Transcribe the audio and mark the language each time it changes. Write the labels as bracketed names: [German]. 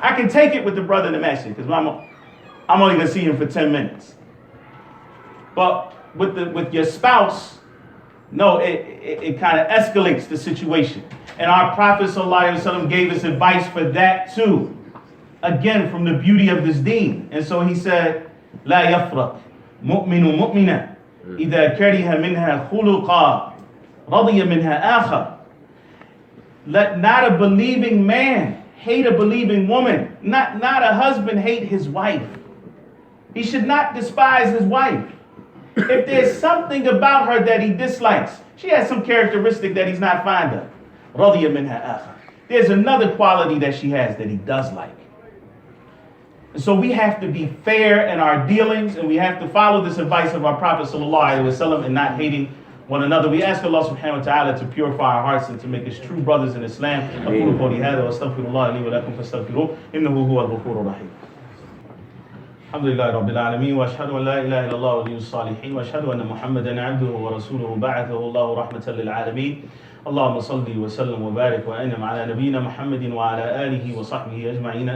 [English] I can take it with the brother in the masjid because I'm only going to see him for 10 minutes. But with your spouse, no, it kind of escalates the situation. And our Prophet ﷺ gave us advice for that too. Again, from the beauty of this deen. And so he said, [Arabic] لا يفرق مؤمن مؤمنا إذا كره منها خلقا رضي منها آخر. [English] Let not a believing man hate a believing woman. Not a husband hate his wife. He should not despise his wife. If there's something about her that he dislikes, she has some characteristic that he's not fond of. [Arabic] رضي منها آخر. [English] There's another quality that she has that he does like. So we have to be fair in our dealings, and we have to follow this advice of our Prophet ﷺ and not hating one another. We ask Allah subhanahu wa ta'ala to purify our hearts and to make us true brothers in Islam. [Arabic] أقول قولي هذا وأستغفر الله لي ولكم فاستغفروه إنه هو الغفور الرحيم. الحمد لله رب العالمين وأشهد أن لا إله إلا الله ولي الصالحين وأشهد أن محمدا عبده ورسوله بعثه الله رحمة للعالمين. اللهم صل وسلم وبارك وأنعم على نبينا محمد وعلى آله وصحبه أجمعين.